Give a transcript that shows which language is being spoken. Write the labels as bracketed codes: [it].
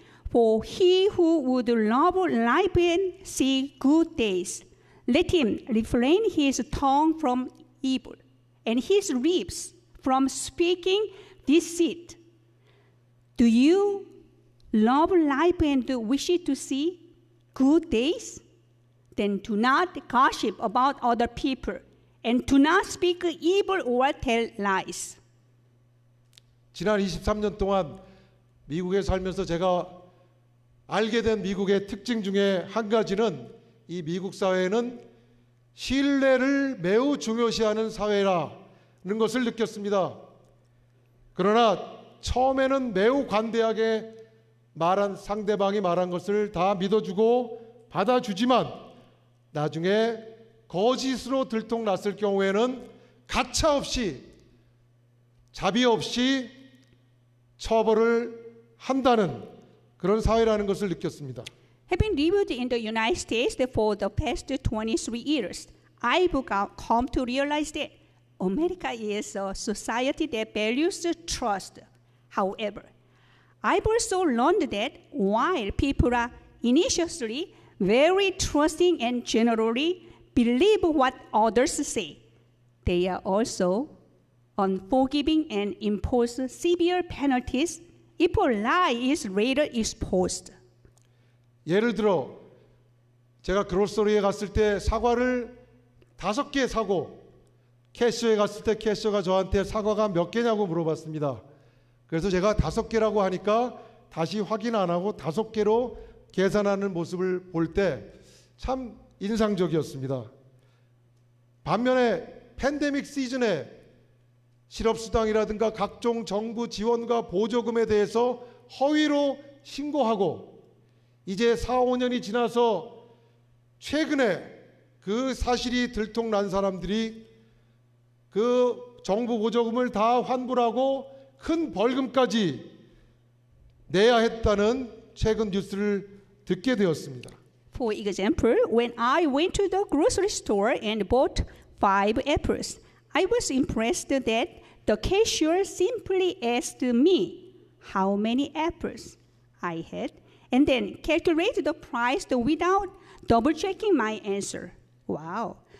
[en] For he who would love life and see good days, let him refrain his tongue from evil, and his lips from speaking deceit. Do you love life and wish to see good days? Then do not gossip about other people, and do not speak evil or tell lies. [ko] 지난 23년 동안 미국에 살면서 제가 알게 된 미국의 특징 중에 한 가지는 이 미국 사회는 신뢰를 매우 중요시하는 사회라는 것을 느꼈습니다. 그러나 처음에는 매우 관대하게 상대방이 말한 것을 다 믿어주고 받아주지만 나중에 거짓으로 들통났을 경우에는 가차없이 자비 없이 처벌을 한다는 그런 사회라는 것을 느꼈습니다. [en] Having lived in the United States for the past 23 years, I've come to realize that America is a society that values trust. However, I've also learned that while people are initially very trusting and generally believe what others say, they are also unforgiving and impose severe penalties if a lie is later exposed. [ko] 예를 들어 제가 그로서리에 갔을 때 사과를 5개 사고 캐셔에 갔을 때 캐셔가 저한테 사과가 몇 개냐고 물어봤습니다. 그래서 제가 5개라고 하니까 다시 확인 안 하고 5개로 계산하는 모습을 볼 때 참 인상적이었습니다. 반면에 팬데믹 시즌에 실업수당이라든가 각종 정부 지원과 보조금에 대해서 허위로 신고하고 이제 4, 5년이 지나서 최근에 그 사실이 들통난 사람들이 그 정부 보조금을 다 환불하고 큰 벌금까지 내야 했다는 최근 뉴스를 듣게 되었습니다. [en] For example, when I went to the grocery store and bought 5 apples, I was impressed that the cashier simply asked me how many apples I had and then calculated the price without double-checking my answer. Wow.